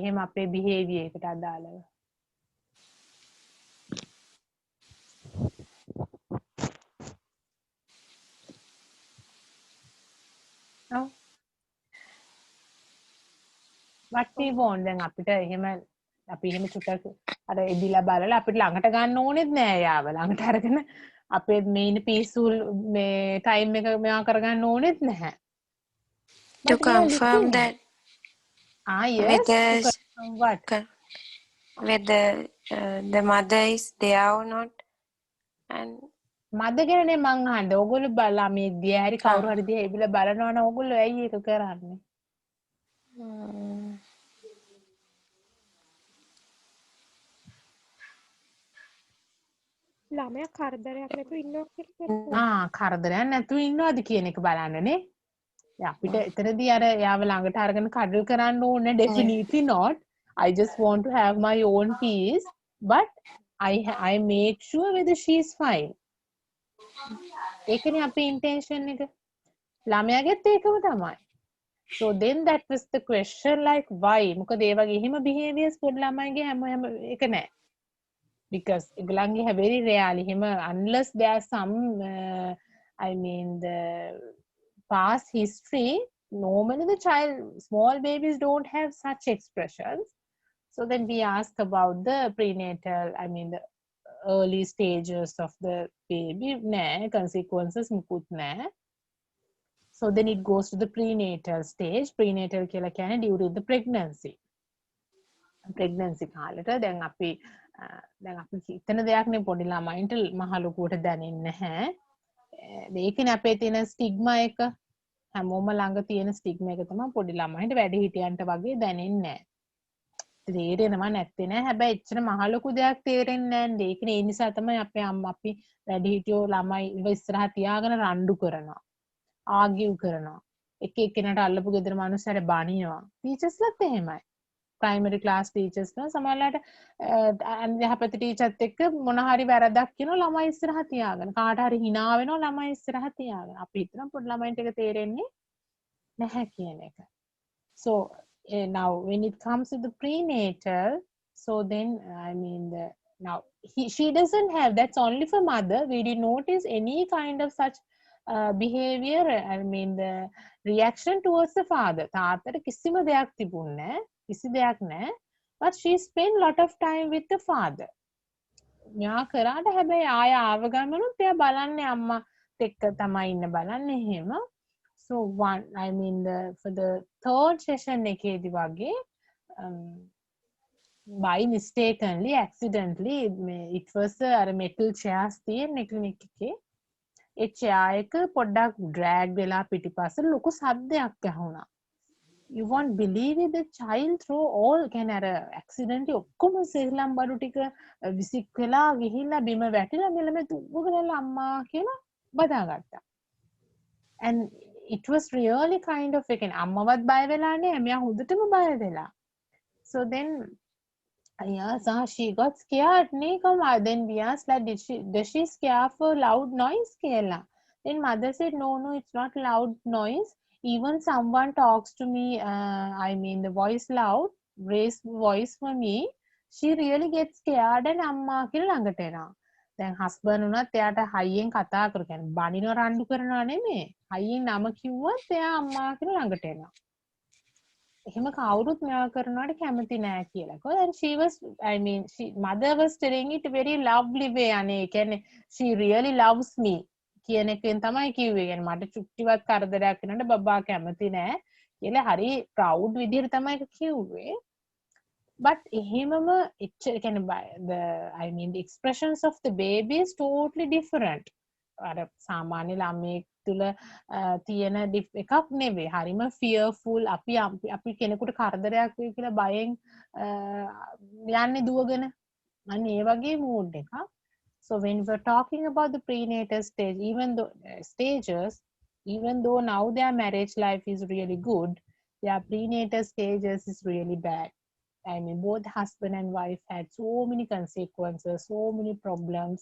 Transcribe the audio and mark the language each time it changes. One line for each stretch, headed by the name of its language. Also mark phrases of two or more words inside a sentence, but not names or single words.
Sinhala: එහෙම අපේ behavior එකට අදාළව. ඔව්.
English: what we want
Sinhala: දැන් අපිට එහෙම අපි එහෙම චුට්ටක් අර එදිලා බලලා අපිට ළඟට ගන්න ඕනෙත් නෑ යාව. ළඟට අරගෙන අපේ මේ ඉන්න peaceful මේ time එක මෙයා කරගන්න ඕනෙත් නැහැ.
English: To confirm that yes, whether the mother is there or not, and
Sinhala: මද ගැනනේ මං අහන්නේ. ඕගොල්ලෝ ළමයි දිහා හරි කවුරු හරි දිහා එබිලා බලනවා නම් ඕගොල්ලෝ ඇයි ඒක කරන්නේ? ළමයා කරදරයක් නැතුව ඉන්නවා කියලා කරදරයක් නැතුව ඉන්නවද කියන එක බලන්නනේ. අපිට එතනදී අර යාව ළඟට අරගෙන කඩල් කරන්න ඕනේ
English: definitely not. I just want to have my own peace, but I make sure whether she is fine.
Sinhala: ඒකනේ අපේ intention එක. ළමයාගෙත් ඒකම තමයි.
English: So then that was the question, like why?
Sinhala: මොකද ඒ වගේ එහෙම behaviors පොඩි ළමයිගේ හැම එක නෑ.
English: Because ඒගොල්ලන්ගේ very rarely එහෙම unless there are some I mean the past history, normally the small babies don't have such expressions. So then we ask about the prenatal, I mean the early stages of the baby, consequences
Sinhala: මුකුත් නැහැ.
English: So then it goes to the prenatal stage.
Sinhala: Prenatal කියලා කියන්නේ
English: during the pregnancy.
Sinhala: Pregnancy කාලෙට දැන් අපි හිතන දෙයක් නේ පොඩි ළමයින්ට මහ ලොකුවට දැනෙන්නේ නැහැ. ඒකනේ අපේ තියෙන ස්ටිග්මා එක. හැමෝම ළඟ තියෙන ස්ටිග්මා එක තමයි පොඩි ළමයින්ට වැඩි හිටියන්ට වගේ දැනෙන්නේ නැහැ. තේරෙනවා නැත්තේ නෑ. හැබැයි එච්චර මහ ලොකු දෙයක් තේරෙන්නේ නෑනේ. ඒකනේ ඒ නිසා තමයි අපේ අම්මා අපි වැඩි හිටියෝ ළමයි ඉස්සරහා තියාගෙන රණ්ඩු කරනවා. ආගිව් කරනවා. එක එක්කෙනාට අල්ලපු ගෙදර මිනිස්සුන්ට බනිනවා. ටීචර්ස්ලත් එහෙමයි.
English: primary class teachers
Sinhala: ලා සමහරලාට යහපත ටීචර්ත් එක්ක මොන හරි වැරද්දක් කියනවා ළමයි ඉස්සරහා තියාගෙන. කාට හරි hina වෙනවා ළමයි ඉස්සරහා තියාගෙන. අපි හිතන පොඩි ළමයින්ට ඒක තේරෙන්නේ නැහැ කියන එක.
English: So now when it comes to the prenatal, so then I mean now she doesn't have, that's only for mother. We didn't notice any kind of such behavior, I mean the reaction towards the father.
Sinhala: තාත්තට කිසිම දෙයක් තිබුණේ නැහැ, කිසි දෙයක් නැහැ.
English: But she spent lot of time with the father.
Sinhala: මෙයා කරාට හැබැයි ආය ආව ගමනුත් එයා බලන්නේ අම්මාත් එක්ක තමයි ඉන්න බලන්නේ එහෙම.
English: So one, I mean for the third session එකේදී වගේ by mistakenly, accidentally, it was අර metal chairs තියෙන clinic එකේ.
Sinhala: ඒ chair එක පොඩ්ඩක් drag වෙලා පිටිපස්සට ලොකු සද්දයක් ඇහුණා.
English: You won't believe it, the child throw all can
Sinhala: අර accidentally ඔක්කොම සෙල්ලම් බඩු ටික විසික් වෙලා ගිහිල්ලා බිම වැටිලා මෙලම දුවගෙන අම්මා කියලා බදාගත්තා.
English: And it was really kind of again
Sinhala: අම්මවත් බය වෙලා නෑ, මෙයා හොඳටම බය වෙලා.
English: So then so she got scared
Sinhala: නේ කම.
English: Then we asked like does she scare for loud noise කියලා. Then mother said no, it's not loud noise. Even someone talks to me, I mean the voice loud, raise voice for me, she really gets scared and
Sinhala: අම්මා කියලා ළඟට එනවා. දැන් හස්බන්ඩ් උනත් එයාට හයියෙන් කතා කරු කියන්නේ බනිනව රණ්ඩු කරනවා නෙමෙයි. හයියෙන් නම කිව්වත් එයා අම්මා කියලා ළඟට එනවා. එහෙම කවුරුත් මෙයා කරනවට කැමති නෑ කියලා.
English: And she was, I mean mother was telling it very lovely way.
Sinhala: අනේ කියන්නේ
English: she really loves me
Sinhala: කියන එකෙන් තමයි කිව්වේ. يعني මට චුට්ටිවත් කරදරයක් වෙනකොට බබා කැමති නෑ කියලා හරි proud විදිහට තමයි ඒක කිව්වේ.
English: But
Sinhala: එහෙමම එච්චර කියන්නේ
English: the, I mean the expressions of the baby is totally different.
Sinhala: අර සාමාන්‍ය ළමයෙක් තුල තියෙන එකක් නෙවෙයි. හරිම fearful. අපි කෙනෙකුට කරදරයක් වෙයි කියලා බයෙන් යන්නේ දුවගෙන. අන්න ඒ වගේ mood එකක්.
English: So when we're talking about the prenatal stage, even though stages, even though now their marriage life is really good, their prenatal stages is really bad. I mean, both husband and wife had so many consequences, so many problems.